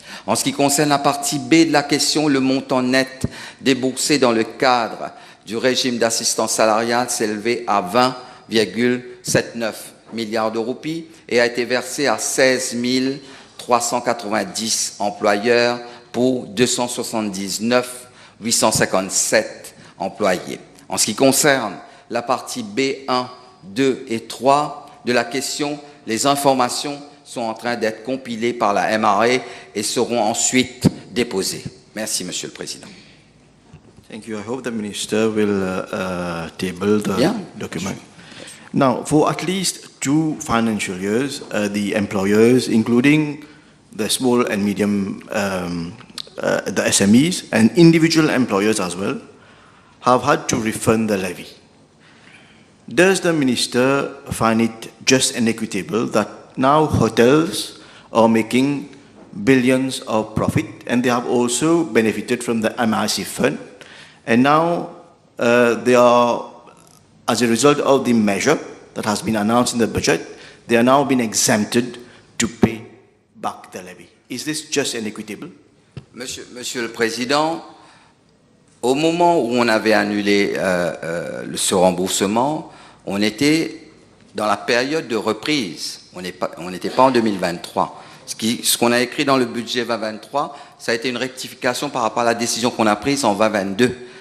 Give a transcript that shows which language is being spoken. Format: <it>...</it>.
<fr>En ce qui concerne la partie B de la question, le montant net déboursé dans le cadre du régime d'assistance salariale s'est élevé à 20,79 milliards de roupies et a été versé à 16 390 employeurs pour 279 857 employés. En ce qui concerne la partie B1, 2 et 3 de la question, les informations sont en train d'être compilées par la MRA et seront ensuite déposées. Merci, Monsieur le Président.</fr> <en>Thank you. I hope the Minister will table the document. Now, for at least 2 financial years, the employers, including the small and medium, the SMEs, and individual employers as well, have had to refund the levy. Does the Minister find it just and equitable that now hotels are making billions of profit and they have also benefited from the MIC fund, and now they are, as a result of the measure that has been announced in the budget, they are now being exempted to pay back the levy? Is this just and equitable?</en> <fr>Monsieur le Président, au moment où on avait annulé ce remboursement, on était dans la période de reprise. On n'était pas en 2023. Ce qu'on a écrit dans le budget 2023, ça a été une rectification par rapport à la décision qu'on a prise en 2022.</fr>